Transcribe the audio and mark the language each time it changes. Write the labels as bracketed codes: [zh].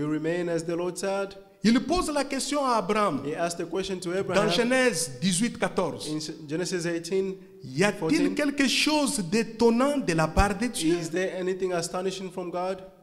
[en] will remain as the Lord said. [fr] Il pose la question à Abraham [en] He asked the question to [fr] dans [en] Abraham [fr] Genèse 18, 14. [en] in Genesis 18. [fr] Y a-t-il quelque chose d'étonnant de la part de Dieu? [en] Is there anything astonishing from God?